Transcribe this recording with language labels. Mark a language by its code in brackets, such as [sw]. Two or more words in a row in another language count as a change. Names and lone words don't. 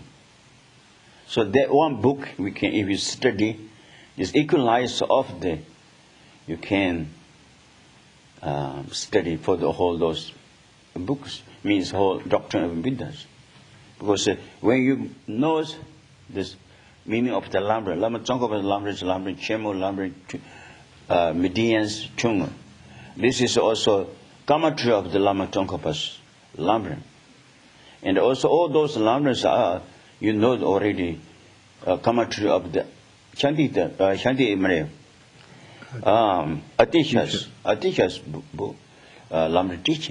[en] So that one book we can, if you study, is equalized of the, you can study for the whole those books, means whole doctrine of Buddhas. Because when you know this meaning of the Lam Rim, Lama Tsongkhapa Lam Rim, Lam Rim Chemo, Lam Rim Medians Chunga. This is also commentary of the Lama Tsongkhapa's Lam Rim. And also all those Lam Rims are, you know already, commentary of the Shanti Atisha's book, Lam Rim Teaching.